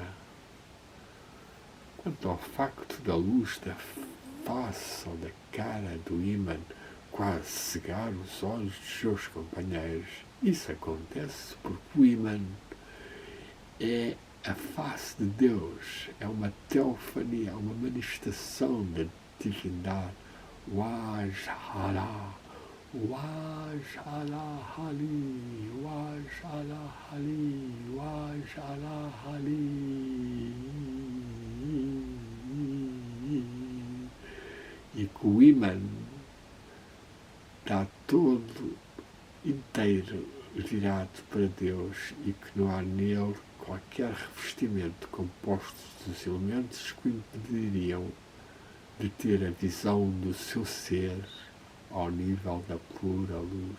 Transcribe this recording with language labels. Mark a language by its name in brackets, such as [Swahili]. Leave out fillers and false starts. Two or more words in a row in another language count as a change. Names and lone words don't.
[Portuguese] Quanto ao facto da luz da face ou da cara do imã quase cegar os olhos dos seus companheiros, isso acontece porque o imã é a face de Deus, é uma teofania, uma manifestação da divindade. [Arabic] وجه الله، وجه الله علي، وجه الله علي، وجه الله علي. [Portuguese] E que o imã está todo inteiro virado para Deus e que não há nele qualquer revestimento composto dos elementos que o impediriam de ter a visão do seu ser ao nível da pura luz.